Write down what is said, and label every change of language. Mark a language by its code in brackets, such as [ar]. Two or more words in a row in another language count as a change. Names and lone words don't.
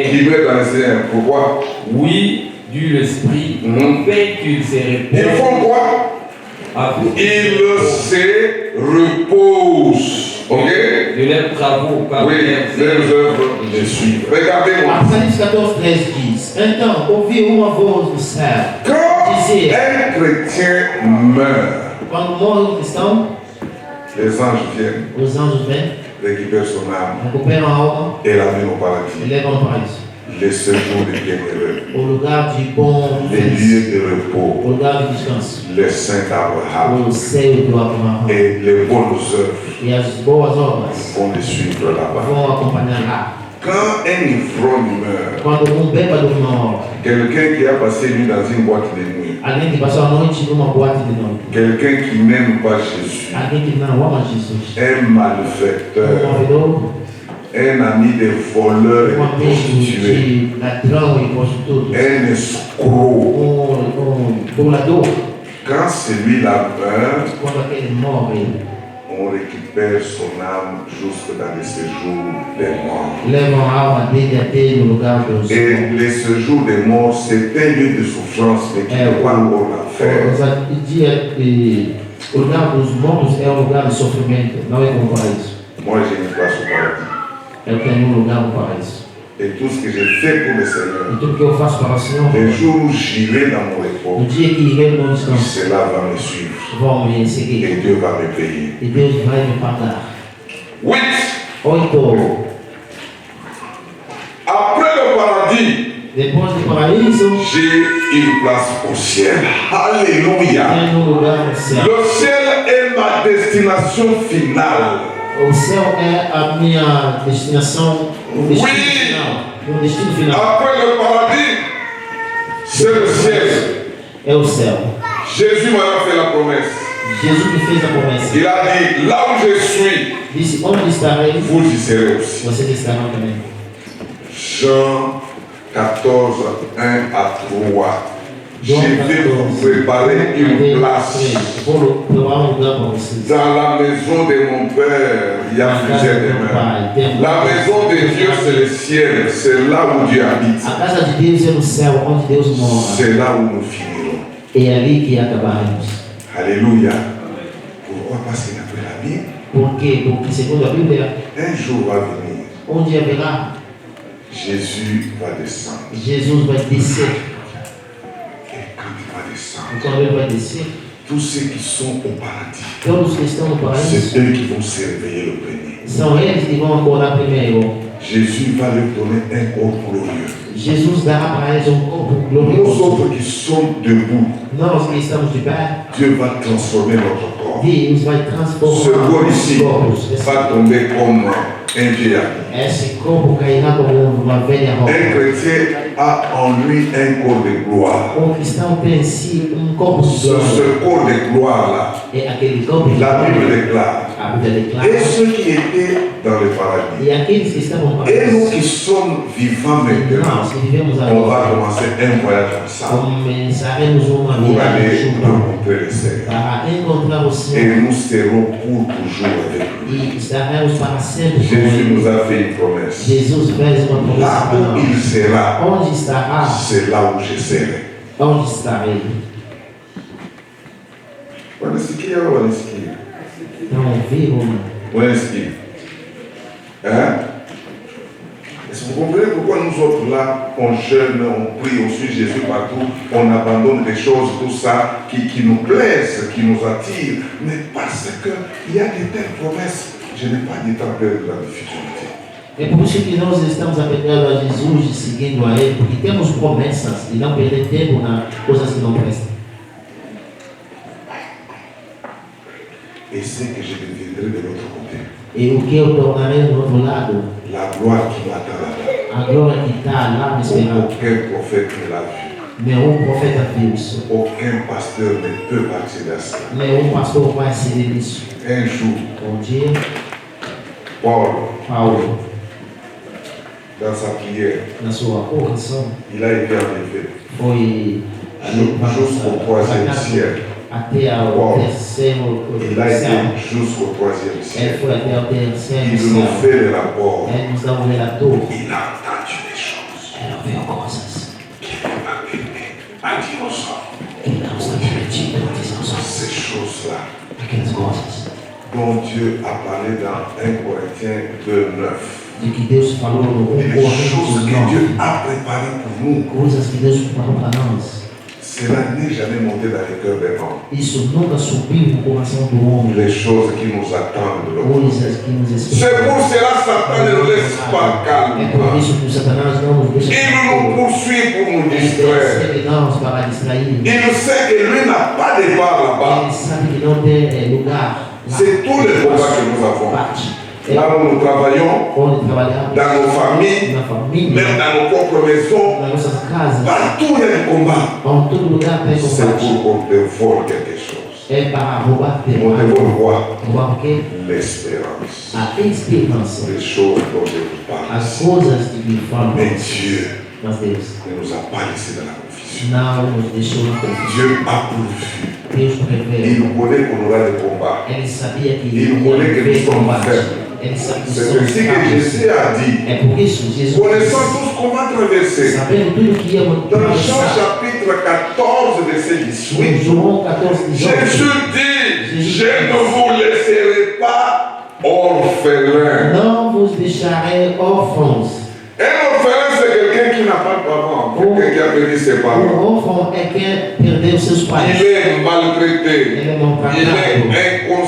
[fr] qui meurt dans le Seigneur. Pourquoi? Oui, dit l'Esprit, Mhm. afin qu'ils se Ils font reposent. quoi? Ils se reposent. Ok? De leurs travaux, car Oui, leurs œuvres les suivent. Regardez-moi. [pt] Apocalypse 14, 13 diz: Então ouviu uma voz do céu. [fr] Quand [pt] Dizia: [fr] un chrétien meurt, [pt] Quando morre um cristão, [fr] les anges viennent, [pt] os anjos vêm, [fr] récupèrent son âme [pt] recuperam a alma [fr] et l'amènent au [pt] e [fr] paradis. [pt] levam ao paraíso. [fr] Les séjours des bienheureux, [pt] O lugar de bom [fr] les [pt] descanso, [fr] lieux de [pt] o [fr] repos, [pt] lugar de descanso, [fr] les saints d'Abraham [pt] o seio do Abraão [fr] et les bonnes œuvres [pt] e as boas obras [fr] vont les suivre là-bas. [pt] vão acompanhar lá. [fr] Quand un ivrogne meurt, [pt] Quando bêbado morre, [fr] quelqu'un qui a passé une nuit dans une boîte de nuit, [pt] alguém que passou a noite numa boate de noite, [fr] quelqu'un qui n'aime pas Jésus, [pt] alguém que não ama Jesus, [fr] un malfaiteur, [pt] morredor, [fr] un ami des voleurs et des [pt] amigo [fr] prostituées, [pt] de ladrão e prostituto, [fr] un escroc, [pt] burlador, [fr] quand celui-là meurt, [pt] quando aquele morre, [fr] on récupère son âme jusque dans les séjours des morts. [pt] levam a alma dele até no lugar dos [fr] Et [pt] mortos. [fr] les séjours des morts, c'est un lieu de souffrance, mais qui n'est pas encore l'enfer. [pt] O lugar dos mortos é um lugar de sofrimento, não é como o paraíso. [fr] Moi, j'ai une place au paradis. [pt] Eu tenho um lugar no paraíso. [fr] Et tout ce que j'ai fait pour le [pt] E [fr] Seigneur, [pt] tudo que eu faço para o Senhor, [fr] les jours où j'irai dans mon [pt] no [fr] repos, [pt] dia que irei no descanso, [fr] cela va me suivre. [pt] vão me [fr] Et [pt] seguir. [fr] Dieu va me payer. [pt] E Deus vai me pagar. [fr] 8. [pt] 8. [fr] Après le paradis, [pt] Depois do paraíso, [fr] j'ai une place au ciel. Alléluia. [pt] tem um lugar no céu. [fr] Le ciel est ma destination finale. [pt] O céu é a minha destinação, o destino [fr] Oui. [pt] final. O destino final [fr] Après le paradis, c'est le ciel. [pt] é o céu. [fr] Jésus m'a fait la promesse. [pt] Jesus me fez a promessa. [fr] Il a dit, là où je suis, [pt] Disse: Onde estarei, [fr] vous y serez aussi. [pt] vocês estarão também. [fr] Jean 14, 1 à 3. Je vais vous préparer une place. [pt] Vou provar um lugar para vocês. [fr] Dans la maison de mon Père, il y a plusieurs demeures. La maison de Dieu, c'est le ciel. C'est là où Dieu habite. [pt] A casa de Deus é no céu, onde Deus mora. [fr] C'est là où nous finirons. [pt] É ali que acabaremos. [fr] Alléluia. Pourquoi? Parce qu'après la Bible, [pt] Por quê? Porque, segundo a Bíblia, [fr] un jour va venir. [pt] onde haverá, [fr] Jésus va descendre. [pt] Jesus vai descer. [fr] Et quand il va descendre, [pt] E quando ele vai descer, [fr] tous ceux qui sont au paradis, [pt] todos que estão no paraíso [fr] c'est eux qui vont se réveiller le premier. [pt] são eles que vão acordar primeiro. [fr] Jésus va leur donner un corps glorieux. [pt] Jesus dará para eles um corpo [fr] Nous [pt] glorioso. [fr] autres qui sommes debout, [pt] Nós que estamos de pé, [fr] Dieu va transformer notre corps. [pt] Deus vai [fr] Ce [pt] transformar [fr] corps [pt] os [fr] ici [pt] corpos. [fr] va tomber comme un vieillard. [pt] Esse corpo cairá como uma velha [fr] Un [pt] roupa. [fr] chrétien a en lui un corps de gloire. [pt] Cristão tem em si corpo de glória. [fr] Ce corps de gloire-là, [pt] É aquele corpo de [fr] la Bible [pt] glória. [fr] déclare. [pt] A Bíblia declara. [fr] Et ceux qui étaient dans le paradis, [pt] E aqueles que estão no [fr] et nous [pt] paraíso, [fr] qui sommes vivants maintenant, [pt] nós que vivemos [fr] on va [pt] agora, [fr] commencer un voyage ensemble [pt] começaremos uma [fr] pour [pt] viagem [fr] aller [pt] juntos [fr] rencontrer le Seigneur. [pt] para encontrar o [fr] Et [pt] Senhor [fr] nous serons pour toujours avec lui. [pt] e estaremos para sempre com [fr] Jésus [pt] Ele. [fr] nous a fait une promesse. [pt] Jesus fez uma promessa [fr] Là [pt] para [fr] où il [pt] nós. [fr] sera, [pt] Onde estará? [fr] c'est là où je serai. [pt] Onde estarei? [sw] Wanasikia au wanasikia? [pt] Não vivo. [sw] Wanasikia? Hein? [fr] Est-ce que vous comprenez pourquoi nous autres là, on jeûne, on prie, on suit Jésus partout, on abandonne des choses, tout ça, qui nous plaisent, qui nous attirent, mais parce qu'il y a de telles promesses, je n'ai pas du temps à perdre la difficulté. [pt] É por isso que nós estamos apegando a Jesus e seguindo a Ele, porque temos promessas e não perder tempo nas coisas que não prestam. [fr] Et c'est que je deviendrai de l'autre côté. [pt] E o que eu tornarei do outro lado, [fr] La gloire qui m'attend là-bas. [pt] a glória que está lá me esperando. [fr] Aucun prophète ne l'a vu. [pt] Nenhum profeta viu isso. [fr] Aucun pasteur ne peut accéder à cela. [pt] Nenhum pastor vai aceder nisso. [fr] Un jour, [pt] Um dia, [fr] Paul, [pt] Paulo, [fr] dans sa prière, [pt] na sua oração, [fr] il a été enlevé [pt] foi [fr] jusqu'au troisième ciel. [pt] até ao Paulo, terceiro [fr] Il a [pt] céu. [fr] été jusqu'au troisième [pt] Ele [fr] ciel. [pt] foi até o terceiro [fr] Il nous [pt] céu. [fr] fait le rapport. [pt] Ele nos dá um relator. [fr] Il a entendu des choses [pt] Ele ouviu coisas [fr] qu'il n'a pas aimé à dire aux hommes. [pt] que não está permitido dizer aos homens. [fr] Ces choses-là [pt] Aquelas coisas [fr] dont Dieu a parlé dans 1 Corinthiens 2:9. [pt] de que Deus falou no 1 [fr] Les choses [pt] Coríntios [fr] que Dieu [pt] 9. [fr] a préparées pour nous, [pt] Coisas que Deus preparou para nós. [fr] cela n'est jamais monté dans les cœurs des hommes. [pt] Isso nunca subiu no coração do homem. [fr] Les choses qui nous attendent de l'autre. [pt] Coisas que nos [fr] C'est [pt] esperam. [fr] pour cela que Satan ne nous laisse pas [pt] É por [fr] calmes. [pt] isso que o Satanás não nos deixa. [fr] Il nous poursuit pour nous [pt] Ele [fr] distraire. [pt] persegue nós para distrair. [fr] Il sait que lui n'a pas de part là-bas. [pt] Ele sabe que não tem lugar. Lá. [fr] C'est tous les combats que nous avons. [pt] Parte. [fr] Là où nous travaillons, [pt] Onde trabalhamos. [fr] dans nos familles, [pt] Na família. [fr] même dans nos propres maisons, [pt] Nas nossas casas. [fr] partout il y a des combats. [pt] Em todo lugar tem [fr] C'est [pt] combate. [fr] pour qu'on te vole quelque chose. [pt] É para roubar [fr] On te [pt] tempo. [fr] vole quoi? [pt] Roubar o quê? [fr] L'espérance. [pt] A esperança. [fr] Les choses dont je vous parle. [pt] As coisas de que falam. [fr] Mais Dieu [pt] Mas Deus [fr] ne nous a pas laissés dans la confusion. [pt] não nos deixou na confusão. [fr] Dieu a pourvu. [pt] Deus prevê. [fr] Il connaît qu'on aura des combats. [pt] Ele sabia que [fr] Il connaît que nous sommes faibles. [pt] Ele sabe que [fr] C'est [pt] somos [fr] ainsi que [pt] fracos. [fr] Jésus a dit, [pt] É por isso Jesus, [fr] connaissant tous comment traverser. [pt] sabendo tudo que íamos [fr] Dans Jean [pt] atravessar, [fr] chapitre 14, verset [pt] em [fr] 18, [pt] João 14, 18, [fr] Jésus dit, je ne vous laisserai pas orphelins. [pt] não vos deixarei órfãos. [fr] Un orphelin, c'est quelqu'un qui n'a pas de parents, quelqu'un qui a perdu ses [pt] O [fr] parents. [pt] órfão é quem perdeu seus pais. [fr] Il est maltraité, [pt] Ele é [fr] il [pt] maltratado. [fr] est inconscient.